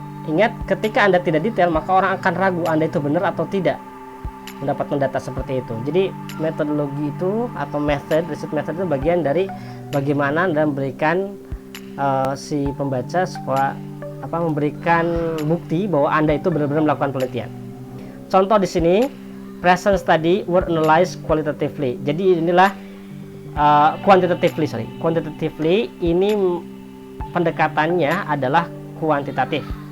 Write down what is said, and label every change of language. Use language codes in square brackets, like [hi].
[id] Ingat, ketika Anda tidak detail, maka orang akan ragu Anda itu benar atau tidak mendapatkan data seperti itu. Jadi metodologi itu atau research method itu bagian dari bagaimana Anda memberikan si pembaca memberikan bukti bahwa Anda itu benar-benar melakukan penelitian. Contoh di sini, [en] present study were analyzed qualitatively. [id] Jadi inilah quantitatively ini pendekatannya adalah kuantitatif.